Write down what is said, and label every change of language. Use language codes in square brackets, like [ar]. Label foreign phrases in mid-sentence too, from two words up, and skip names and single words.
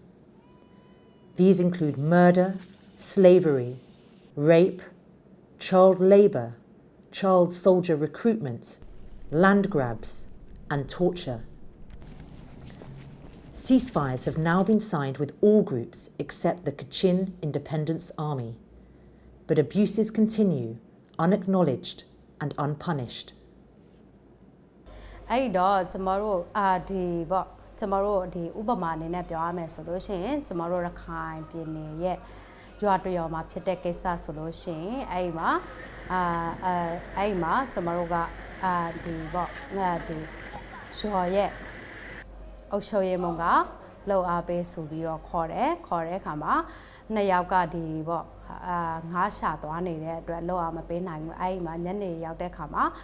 [en] These include murder, slavery, rape, child labour, child soldier recruitment, land grabs, and torture. Ceasefires have now been signed with all groups except the Kachin Independence Army, but abuses continue, unacknowledged and unpunished. [my] အဲ့တော့ကျမတို့ဒီပေါ့ကျမတို့ဒီဥပမာအနေနဲ့ပြောရမယ်ဆိုလို့ရှိရင်ကျမတို့ရခိုင်ပြည်နယ်ရဲ့ရွာတရွာမှာဖြစ်တဲ့ကိစ္စဆိုလို့ရှိရင်အဲ့မှာကျမတို့ကဒီပေါ့ဒီရွာရဲ့အုပ်ချုပ်ရေးမှူးကလှုပ်အားပေးဆိုပြီးတော့ခေါ်တဲ့အခါမှာ2ယောက်ကဒီပေါ့ငါးရှာသွားနေတဲ့အတွက်လှုပ်အားမပေးနိုင်ဘူးအဲ့မှာညနေရောက်တဲ့အခါမှာ